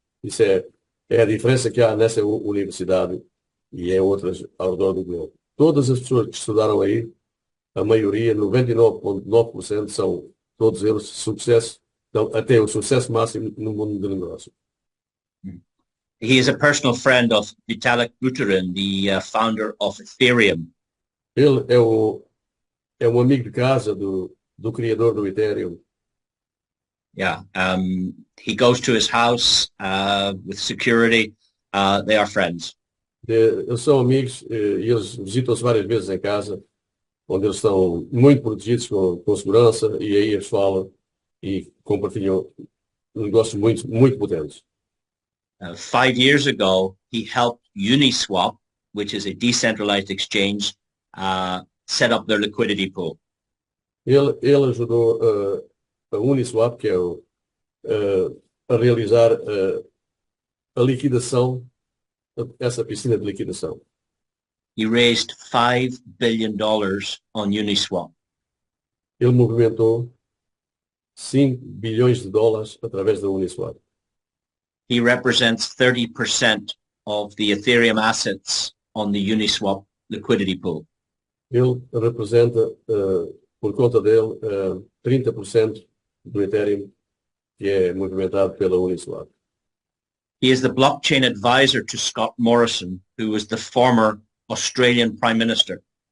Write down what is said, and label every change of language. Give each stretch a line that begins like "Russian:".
Portuguese: Isso é a diferença que há nessa universidade e em outras ao redor do globo. Todas as pessoas que estudaram aí, a maioria, 99,9%, são todos eles sucesso, até o sucesso máximo no mundo do negócio.
English: He is a personal friend of Vitalik Buterin, the founder of Ethereum.
Portuguese: Ele é um amigo de casa do criador do Ethereum.
English: Yeah, he goes to his house with security. They are friends.
Portuguese: Eles são amigos e eles visitam-se várias vezes em casa, onde eles estão muito protegidos com segurança, e aí eles falam e compartilham negócios muito potentes.
English: 5 years ago, he helped Uniswap, which is a decentralized exchange, set up their liquidity pool.
Portuguese: Ele ajudou a Uniswap, que é a realizar a liquidação, essa piscina de liquidação.
English: He raised $5 billion on Uniswap.
Portuguese: Ele movimentou 5 bilhões de dólares através da Uniswap.
English: He represents 30% of the Ethereum assets on the Uniswap liquidity pool.
Portuguese: Ele representa, por conta dele, 30% do Ethereum que é movimentado pela Uniswap.
English: He is the blockchain advisor to Scott Morrison, who was the former Australian Prime Minister.